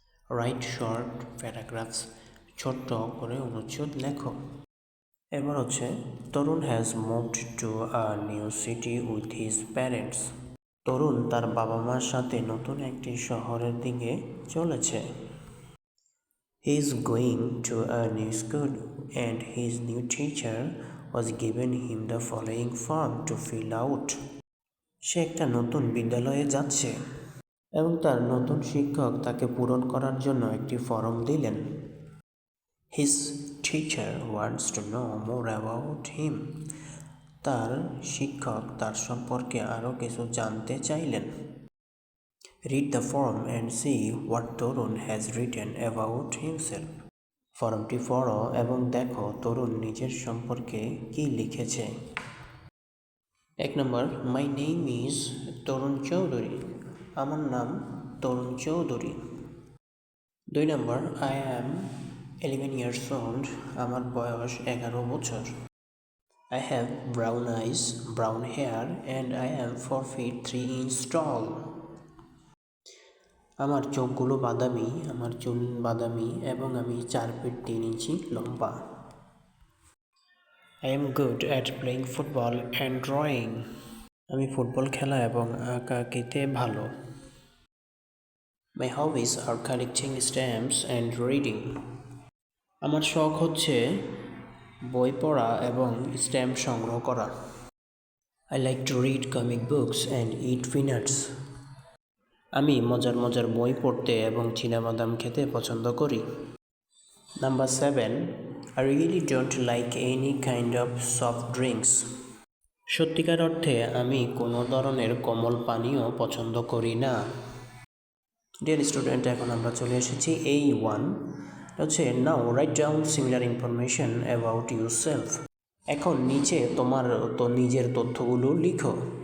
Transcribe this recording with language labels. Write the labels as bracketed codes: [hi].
[en] Write short paragraphs. [bn] ছোট্ট করে অনুচ্ছেদ লেখো। [en] এবার হচ্ছে Tarun has moved to a new city with his parents. [bn] তরুণ তার বাবা মার সাথে নতুন একটি শহরের দিকে চলেছে। [en] He is going to a new school and his new teacher was given him the following form to fill out. [bn] সে একটা নতুন বিদ্যালয়ে যাচ্ছে এবং তার নতুন শিক্ষক তাকে পূরণ করার জন্য একটি ফর্ম দিলেন। [en] His teacher wants to know more about him. [bn] তার শিক্ষক তার সম্পর্কে আরও কিছু জানতে চাইলেন। [en] Read the form and see what Torun has written about himself. [bn] ফর্মটি পড়ো এবং দেখো তরুণ নিজের সম্পর্কে কি লিখেছে। 1 নম্বর, [en] my name is [bn] তরুণ চৌধুরী। আমার নাম তরুণ চৌধুরী। [en] 2 number, I am 11 years old. [bn] আমার বয়স 11 বছর। [en] I have brown eyes, brown hair and I am 4 feet 3 inches tall. [bn] আমার চোখগুলো বাদামি, আমার চুল বাদামি এবং আমি 4 ফিট 3 ইঞ্চি লম্বা। [en] I am good at playing football and drawing. [bn] আমি ফুটবল খেলা এবং আঁকাআঁকিতে ভালো। [en] My hobbies are collecting stamps and reading. [bn] আমার শখ হচ্ছে বই পড়া এবং স্ট্যাম্প সংগ্রহ করা। [en] I like to read comic books and eat peanuts. [bn] আমি মজার মজার বই পড়তে এবং চীনাবাদাম খেতে পছন্দ করি। [en] Number 7, I really don't like any kind of soft drinks. [bn] সত্যিকার অর্থে আমি কোনো ধরনের কোমল পানীয় পছন্দ করি না। [en] dear student, [bn] এখন আমরা চলে এসেছি [en] A1 হচ্ছে now write down similar information about yourself. [bn] এখন নিচে তোমার নিজের তথ্যগুলো লিখো।